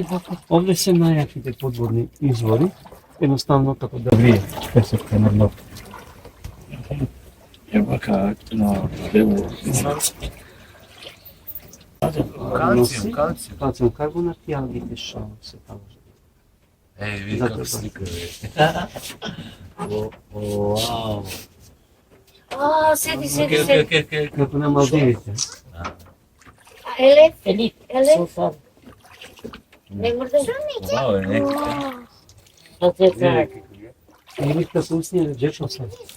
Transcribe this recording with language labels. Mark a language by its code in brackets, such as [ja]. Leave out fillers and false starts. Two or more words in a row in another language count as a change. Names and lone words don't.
[mk] Овде се најаките подводни извори, едноставно како да врие песокта на дно. Вака на дело. Калциум карбонат и алгите што се таму. Вidi kako slika Вау. Седи. Како на Малдивите. Еле? Не може да Вау, не. Или како усния джешо се.